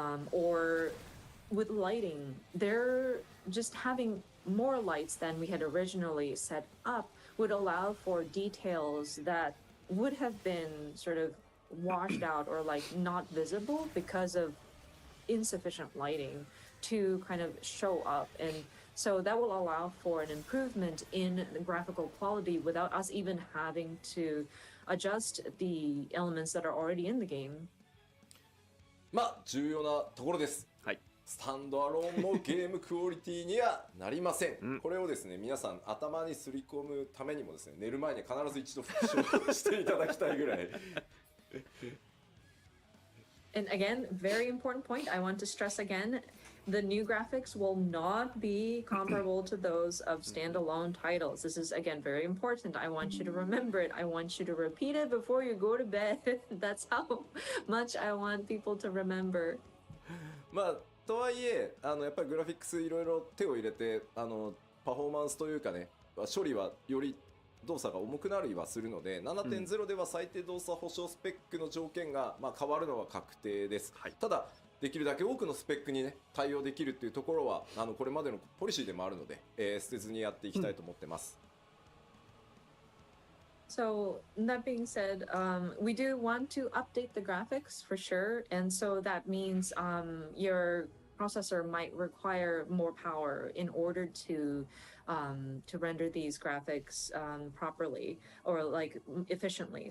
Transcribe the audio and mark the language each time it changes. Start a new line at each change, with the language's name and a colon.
English: or with lighting, they're just having more lights than we had originally set up would allow for details that would have been sort of washed out or like not visible because of insufficient lighting to kind of show up. And so that will allow for an improvement in the graphical quality without us even having to adjust the elements that are already in the game.
Japanese: まあ重要なところです。はい。スタンドアローンのゲームクオリティにはなりません。これをですね、皆さん頭にすり込むためにもですね、寝る前に必ず一度復唱していただきたいぐらい。
English: And again, very important point. I want to stress again, the new graphics will not be comparable to those of standalone titles. This is again very important. I want you to remember it. I want you to repeat it before you go to bed. That's how much I want people to remember.
Japanese: まあとはいえやっぱりグラフィックスいろいろ手を入れてパフォーマンスというかね処理はより動作が重くなりはするので 7.0 では最低動作保証スペックの条件が、まあ、変わるのは確定です、はい、ただできるだけ多くのスペックにね対応できるっていうところはこれまでのポリシーでもあるので、捨てずにやっていきたいと思ってます、
English: So that being said, we do want to update the graphics for sure, and so that means your processor might require more power in order to render these graphics properly or like efficiently.